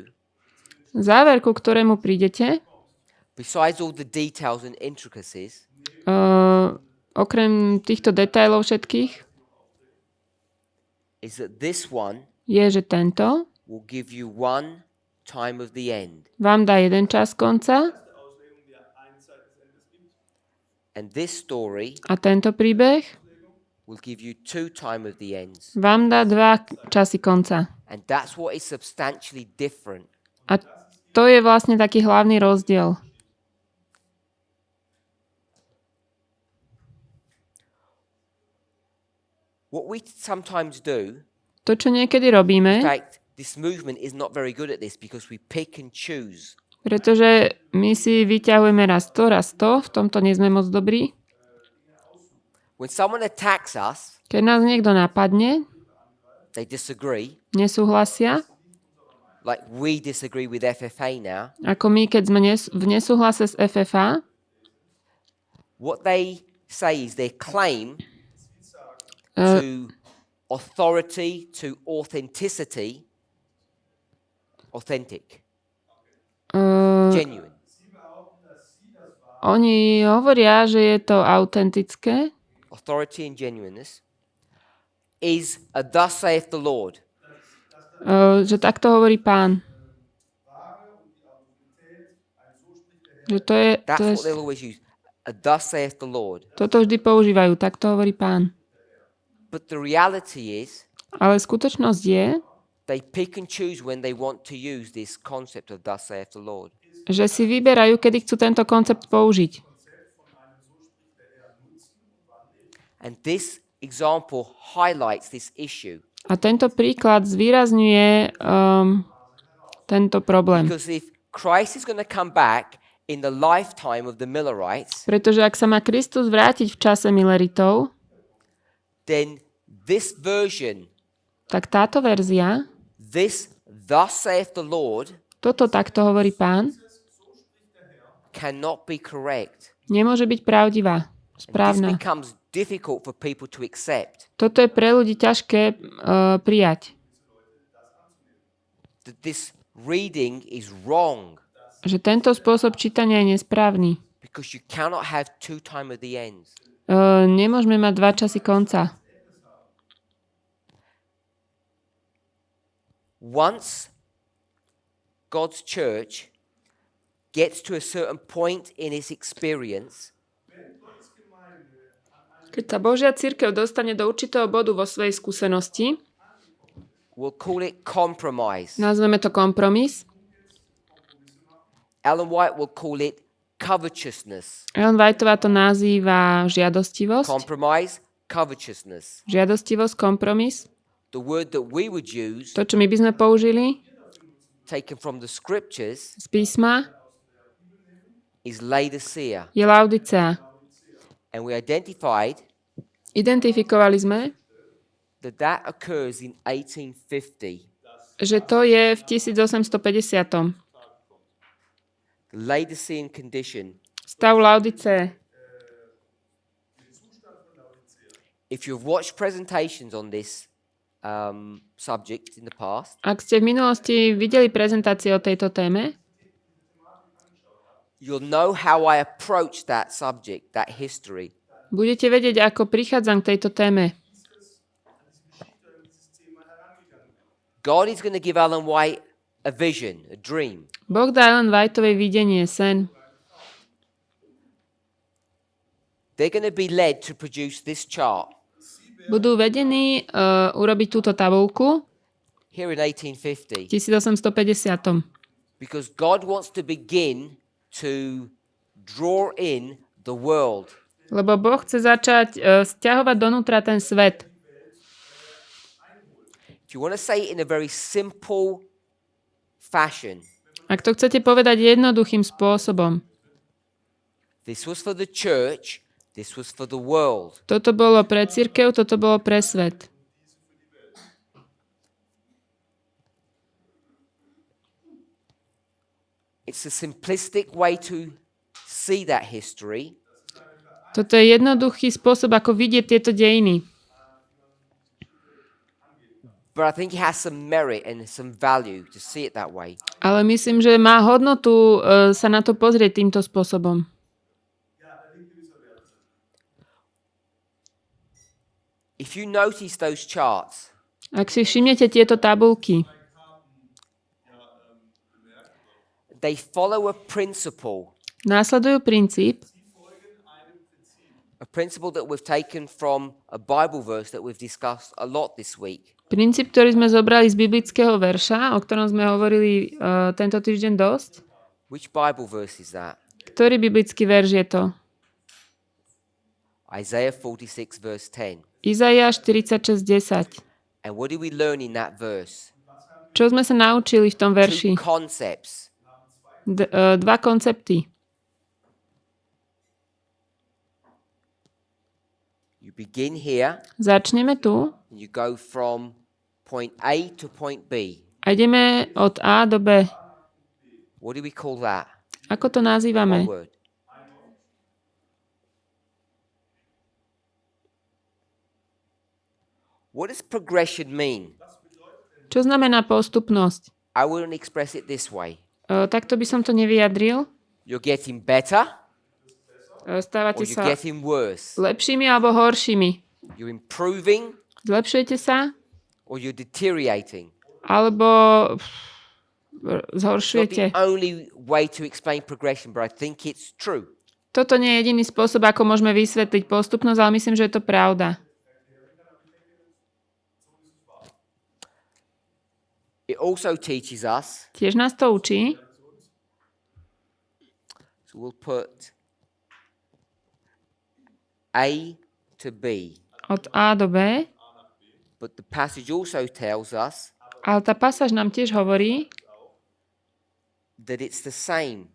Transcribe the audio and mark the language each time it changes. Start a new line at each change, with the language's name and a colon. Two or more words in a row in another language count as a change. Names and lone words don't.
Slovak: Záver, ku ktorému prídete,
English: besides all the details and intricacies,
Slovak: okrem týchto detailov všetkých,
English: is that this one
Slovak: je, že tento
English: will give you one time of the end.
Slovak: vám dá jeden čas konca
English: And this story
Slovak: a tento príbeh
English: will give you two time of the ends.
Slovak: vám dá dva časy konca.
English: And that's what is substantially different.
Slovak: A to je vlastne taký hlavný rozdiel.
English: What we sometimes do,
Slovak: To, čo niekedy robíme,
English: in fact, this movement is not very good at this because we pick and choose.
Slovak: pretože my si vyťahujeme raz to, v tomto nie sme moc dobrí.
English: When someone attacks us,
Slovak: Keď nás niekto napadne,
English: they disagree,
Slovak: nesúhlasia,
English: like we disagree with FFA now.
Slovak: ako my, keď sme v nesúhlase s FFA,
English: What they say is their claim to authority, to authenticity, authentic, genuine.
Slovak: oni hovoria, že je to autentické,
English: Authority and genuineness is a thus saith the Lord.
Slovak: že takto hovorí Pán. Že to je,
English: That's what they'll always use. A thus saith the Lord.
Slovak: toto vždy používajú, takto hovorí Pán.
English: But the reality is
Slovak: Ale skutočnosť je,
English: they pick and choose when they want to use this concept of thus saith the Lord.
Slovak: že si vyberajú, kedy chcú tento koncept použiť.
English: And this example highlights this issue.
Slovak: A tento príklad zvýrazňuje tento problém.
English: Because if Christ is going to come back in the lifetime of the Millerites,
Slovak: Pretože ak sa má Kristus vrátiť v čase Milleritov,
English: then this version,
Slovak: tak táto verzia,
English: this thus saith the Lord,
Slovak: toto takto hovorí Pán,
English: cannot be correct.
Slovak: nemôže byť pravdivá,
English: This
Slovak: správna.
English: becomes difficult for people to accept.
Slovak: Toto je pre ľudí ťažké prijať.
English: That this reading is wrong
Slovak: Že tento spôsob čítania je nesprávny.
English: because you cannot have two time of the ends.
Slovak: Nemôžeme mať dva časy konca.
English: Once God's church gets to a certain point in its experience,
Slovak: Keď sa Božia cirkev dostane do určitého bodu vo svojej skúsenosti,
English: we'll call it compromise.
Slovak: nazveme to kompromis.
English: Ellen White will call it covetousness.
Slovak: Ellen Whiteová to nazýva žiadostivosť.
English: Compromise, covetousness.
Slovak: Žiadostivosť, kompromis.
English: The word that we would use,
Slovak: To, čo my by sme použili
English: taken from the scriptures,
Slovak: z písma,
English: is Laodicea.
Slovak: je Laodicea.
English: And we
Slovak: Identifikovali sme,
English: that occurs in 1850.
Slovak: že to je v 1850.
English: The Laodicean condition.
Slovak: Stav Laodicee.
English: If you've watched presentations on this subject in the past,
Slovak: Ak ste v minulosti videli prezentácie o tejto téme,
English: you'll know how I approach that subject, that history.
Slovak: budete vedieť, ako prichádzam k tejto téme.
English: God is going to give Ellen White a vision, a dream.
Slovak: Boh dá Ellen Whiteovej videnie, sen.
English: They're going to be led to produce this chart.
Slovak: budú vedení urobiť túto tabuľku
English: here in 1850
Slovak: v 1850.
English: because God wants to begin to draw in the world.
Slovak: Lebo Boh chce začať sťahovať donútra ten svet.
English: If you want to say it in a very simple fashion,
Slovak: Ak to chcete povedať jednoduchým spôsobom,
English: this was for the church, this was for the world.
Slovak: toto bolo pre cirkev, toto bolo pre svet.
English: It's a simplistic way to see that history,
Slovak: Toto je jednoduchý spôsob, ako vidieť tieto dejiny.
English: but I think it has some merit and some value to see it that way.
Slovak: Ale myslím, že má hodnotu sa na to pozrieť týmto spôsobom.
English: If you notice those charts,
Slovak: Ak si všimnete tieto tabulky,
English: they follow a principle
Slovak: následujú princíp,
English: a principle that we've taken from a Bible verse that we've discussed a lot this week.
Slovak: princíp, ktorý sme zobrali z biblického verša, o ktorom sme hovorili tento týždeň dosť.
English: Which Bible verse is that?
Slovak: Ktorý biblický verš je to?
English: Isaiah 46 verse 10.
Slovak: Izaiáš 46:10.
English: And what do we learn in that verse?
Slovak: Čo sme sa naučili v tom
English: Two
Slovak: verši?
English: concepts.
Slovak: Dva koncepty.
English: You begin here
Slovak: Začneme tu
English: and you go from point A to point B.
Slovak: a ideme od A do B.
English: What do we call that?
Slovak: Ako to
English: One
Slovak: nazývame?
English: word. What does progression mean?
Slovak: Čo znamená postupnosť?
English: I wouldn't express it this way.
Slovak: Takto by som to nevyjadril.
English: You're getting better
Slovak: Stávate
English: or you're
Slovak: sa
English: getting worse.
Slovak: lepšími alebo horšími.
English: You're improving
Slovak: Zlepšujete sa
English: or you're deteriorating.
Slovak: alebo
English: It's not
Slovak: zhoršujete.
English: the only way to explain progression, but I think it's true.
Slovak: Toto nie je jediný spôsob, ako môžeme vysvetliť postupnosť, ale myslím, že je to pravda.
English: It also teaches us,
Slovak: Tiež nás to učí.
English: so we'll put A to B,
Slovak: Od A do B.
English: but the passage also tells us
Slovak: Ale tá pasáž nám tiež hovorí,
English: that it's the same,